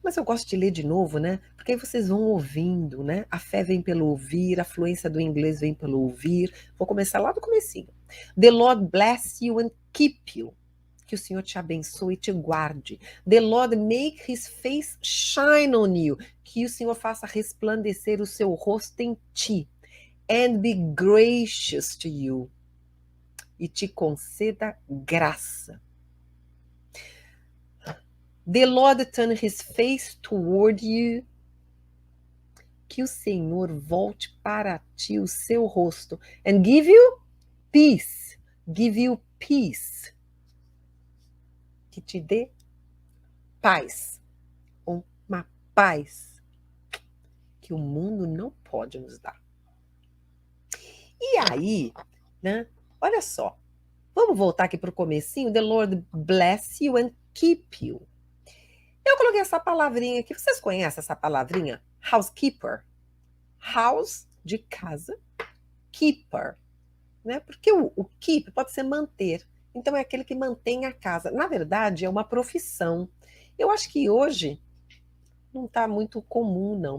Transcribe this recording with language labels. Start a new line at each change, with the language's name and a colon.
Portuguese: Mas eu gosto de ler de novo, né? Porque aí vocês vão ouvindo, né? A fé vem pelo ouvir, a fluência do inglês vem pelo ouvir. Vou começar lá do comecinho.
English: The Lord bless you and keep you.
Portuguese: Que o Senhor te abençoe e te guarde.
English: The Lord make his face shine on you.
Portuguese: Que o Senhor faça resplandecer o seu rosto em ti.
English: And be gracious to you.
Portuguese: E te conceda graça.
English: The Lord turn his face toward you.
Portuguese: Que o Senhor volte para ti o seu rosto.
English: And give you peace. Give you peace.
Portuguese: Que te dê paz. Uma paz que o mundo não pode nos dar. E aí, né? Olha só. Vamos voltar aqui para o comecinho.
English: The Lord bless you and keep you.
Portuguese: Eu coloquei essa palavrinha aqui. Vocês conhecem essa palavrinha? Housekeeper. House, de casa. Keeper. Né? Porque o keep pode ser manter. Então é aquele que mantém a casa. Na verdade, é uma profissão. Eu acho que hoje não está muito comum, não.